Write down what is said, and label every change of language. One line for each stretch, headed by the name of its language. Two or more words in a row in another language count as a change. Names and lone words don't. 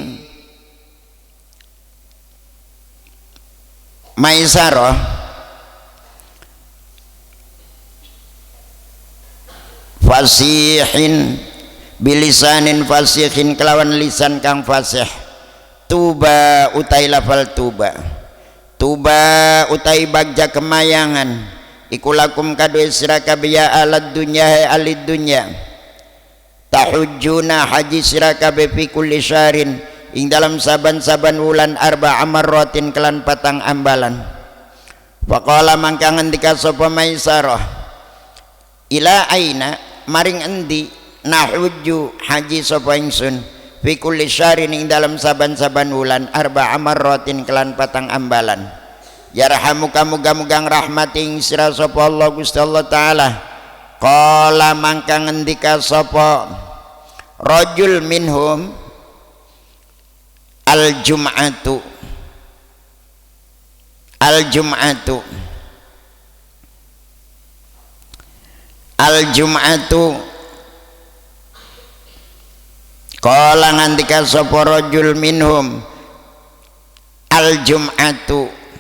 Javanese: Maisarah
Arabic: فصيح بلسان فصيح
Javanese: kelawan lisan kang fasih tuba utai lafal tuba utai bagja kemayangan iku lakum kadue sira kabeh ya alad dunya alid dunya tahujjuna haji sira kabeh
Arabic: في كل شهر
Javanese: ing dalam saban-saban wulan
Arabic: أربع مرات
Javanese: kelan patang ambalan faqala mangka ngendika sapa Maisarah
Arabic: إلى أين
Javanese: maring endi nahujju haji sapa ingsun
Arabic: في كل شهر
Javanese: ing dalam saban-saban wulan
Arabic: أربع مرات
Javanese: kelan patang ambalan yarhamuka muga-muga rahmati ing sira sapa Allah Gusti Allah taala qala mangka ngendika sapa
Arabic: رجل منهم الجمعة قال
Javanese: ngendika sapa
Arabic: رجل منهم الجمعة